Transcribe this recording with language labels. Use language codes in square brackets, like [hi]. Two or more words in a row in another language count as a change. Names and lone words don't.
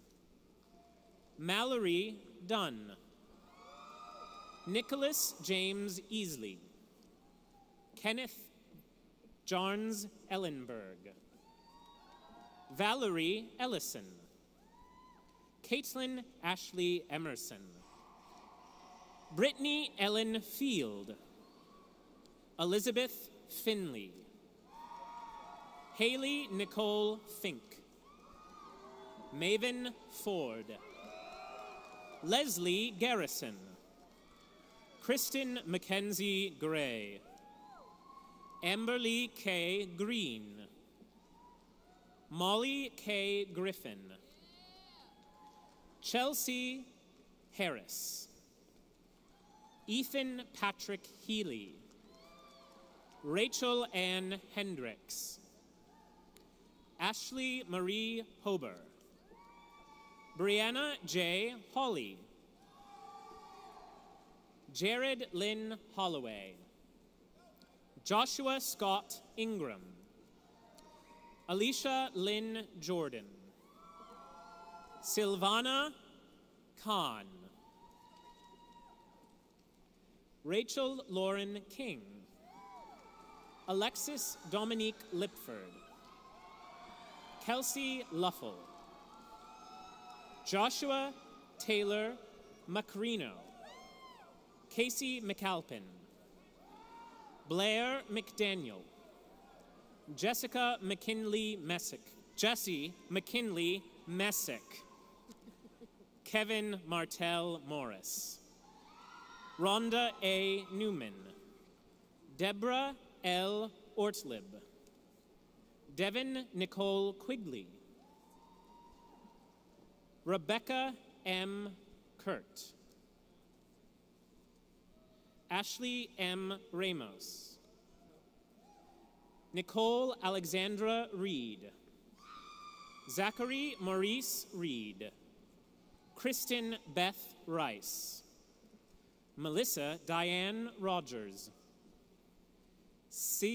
[en] Mallory Dunn, Nicholas James Easley, Kenneth Jarnes Ellenberg, Valerie Ellison, Caitlin Ashley Emerson, Brittany Ellen Field, Elizabeth Finley, Haley Nicole Fink, Maven Ford, Leslie Garrison, Kristen Mackenzie Gray, Amberly K. Green, Molly K. Griffin, Chelsea Harris, Ethan Patrick Healy, Rachel Ann Hendricks, Ashley Marie Hober, Brianna J. Hawley, Jared Lynn Holloway, Joshua Scott Ingram, Alicia Lynn Jordan, Silvana Khan, Rachel Lauren King, Alexis Dominique Lipford, Kelsey Luffel, Joshua Taylor Macrino, Casey McAlpin, Blair McDaniel, Jessica McKinley Messick, Jesse McKinley Messick, Kevin Martell Morris, Rhonda A. Newman, Deborah L. Ortlib, Devin Nicole Quigley, Rebecca M. Kurt, Ashley M. Ramos, Nicole Alexandra Reed, Zachary Maurice Reed, Kristen Beth Rice, Melissa Diane Rogers, C.